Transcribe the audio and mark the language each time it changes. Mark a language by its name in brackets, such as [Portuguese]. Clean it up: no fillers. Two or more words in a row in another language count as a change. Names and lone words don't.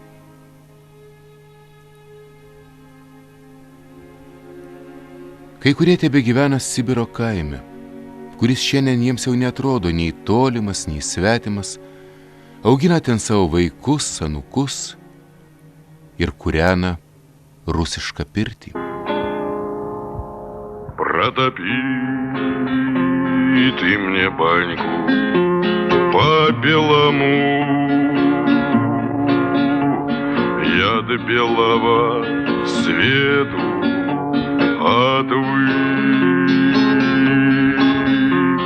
[Lithuanian] Kai kurie tebegyvena Sibiro kaime, kuris šiandien jiems jau neatrodo nei tolimas, nei svetimas, augina ten savo vaikus, anūkus ir kūrena rusišką pirtį. [Russian] Протопи ты мне баньку по-белому, я до белого свету отвык.